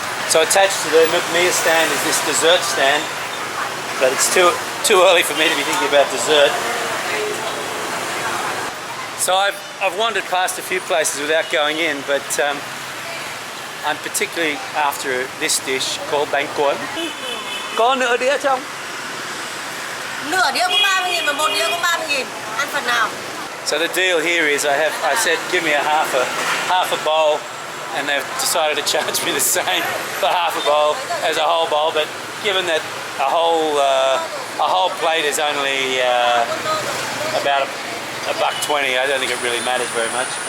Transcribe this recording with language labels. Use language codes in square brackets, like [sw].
[en] So attached to the Mia stand is this dessert stand, but it's too early for me to be thinking about dessert. So I've wandered past a few places without going in, but I'm particularly after this dish called bánh cuốn. [vi] Có nửa đĩa không? Nửa đĩa cũng 30.000 mà một đĩa cũng 30.000. Ăn phần nào? [en] So the deal here is I said give me a half a bowl, and they've decided to charge me the same for half a bowl as a whole bowl. But given that a whole plate is only about $1.20, I don't think it really matters very much.